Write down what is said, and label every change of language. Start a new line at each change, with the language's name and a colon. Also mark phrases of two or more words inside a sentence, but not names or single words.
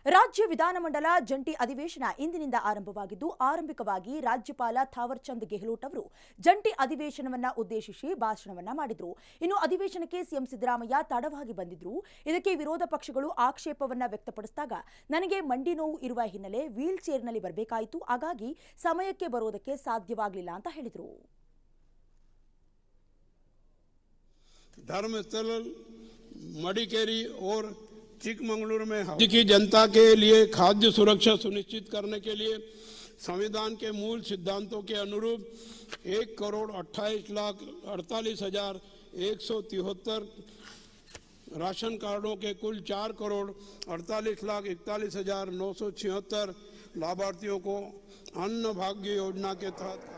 Kannada: ರಾಜ್ಯ ವಿಧಾನಮಂಡಲ ಜಂಟಿ ಅಧಿವೇಶನ ಇಂದಿನಿಂದ ಆರಂಭವಾಗಿದ್ದು ಆರಂಭಿಕವಾಗಿ ರಾಜ್ಯಪಾಲ ಥಾವರ್ ಚಂದ್ ಗೆಹ್ಲೋಟ್ ಅವರು ಜಂಟಿ ಅಧಿವೇಶನವನ್ನ ಉದ್ದೇಶಿಸಿ ಭಾಷಣವನ್ನ ಮಾಡಿದರು. ಇನ್ನು ಅಧಿವೇಶನಕ್ಕೆ ಸಿಎಂ ಸಿದ್ದರಾಮಯ್ಯ ತಡವಾಗಿ ಬಂದಿದ್ರು. ಇದಕ್ಕೆ ವಿರೋಧ ಪಕ್ಷಗಳು ಆಕ್ಷೇಪವನ್ನ ವ್ಯಕ್ತಪಡಿಸಿದಾಗ ನನಗೆ ಮಂಡಿ ನೋವು ಇರುವ ಹಿನ್ನೆಲೆ ವೀಲ್ ಚೇರ್ನಲ್ಲಿ ಬರಬೇಕಾಯಿತು, ಹಾಗಾಗಿ ಸಮಯಕ್ಕೆ ಬರೋದಕ್ಕೆ ಸಾಧ್ಯವಾಗಲಿಲ್ಲ ಅಂತ ಹೇಳಿದರು.
Hindi: धर्मस्थल मडिकेरी और चिकमंगलुरु में राज्य की जनता के लिए खाद्य सुरक्षा सुनिश्चित करने के लिए संविधान के मूल सिद्धांतों के अनुरूप 1,28,48,173 राशन कार्डों के कुल 4,48,41,976 लाभार्थियों को अन्न भाग्य योजना के तहत